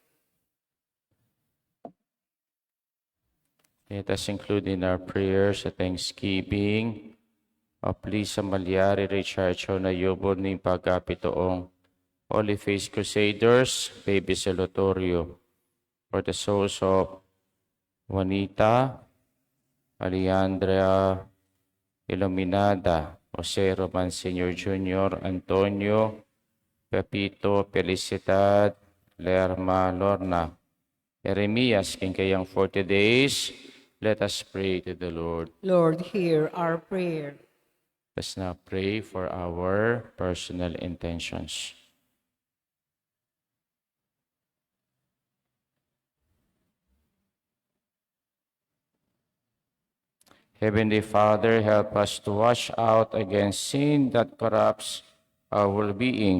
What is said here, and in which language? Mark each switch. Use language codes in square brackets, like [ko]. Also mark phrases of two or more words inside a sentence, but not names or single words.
[en] Let us include in our prayers a thanksgiving of Lisa Malyari, Richard Chonayobon, ni Pagkapitoong, Holy Face Crusaders, Baby Celotorio, for the souls of Juanita, Alejandra Iluminada, Jose Roman Sr. Jr., Antonio, Pepito, Felicidad, Lerma, Lorna, Jeremias, Kinkayang 40 days. Let us pray to the Lord. Lord, hear our prayer. Let's now pray for our personal intentions. Heavenly Father, help us to watch out against sin that corrupts our well-being.